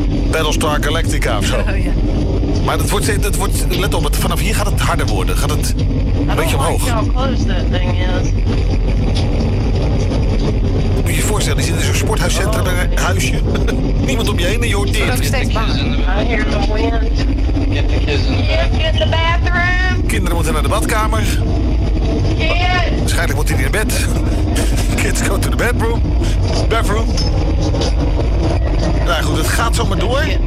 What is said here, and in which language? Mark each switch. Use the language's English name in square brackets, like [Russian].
[Dutch] Battlestar Galactica of zo. Oh, ja. Maar het wordt, let op, vanaf hier gaat het harder worden. Gaat het een beetje omhoog. [English] Like how close that thing is. [Dutch] Moet je je voorstellen, je zit in zo'n sporthuiscentrum, een huisje. Niemand om je heen en je hoort dit. Ik hoor steeds [English] get the kids in the bathroom. [Dutch] Kinderen moeten naar de badkamer. [English] Kids. [Dutch] Waarschijnlijk moet hij naar bed. [English] Kids go to the bedroom. Bathroom. [Dutch] Nou goed, het gaat zomaar door.